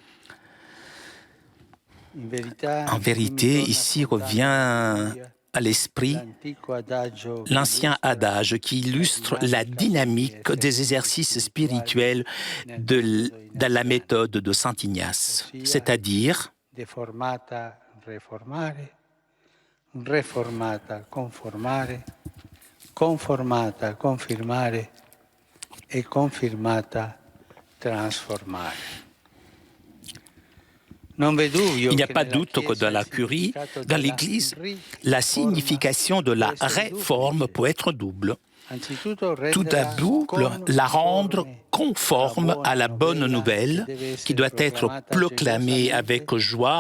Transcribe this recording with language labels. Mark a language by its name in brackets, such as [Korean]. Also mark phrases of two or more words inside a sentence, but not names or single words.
[French] En vérité, ici revient à l'esprit l'ancien adage qui illustre la dynamique des exercices spirituels de la méthode de Saint Ignace, c'est-à-dire [Latin] deformata, reformare, reformata, conformare, conformata, confirmare et confirmata, transformare. [French] Il n'y a pas de doute que dans la curie, dans l'Église, la signification de la réforme peut être double. Tout d'abord, la rendre conforme à la bonne nouvelle qui doit être proclamée avec joie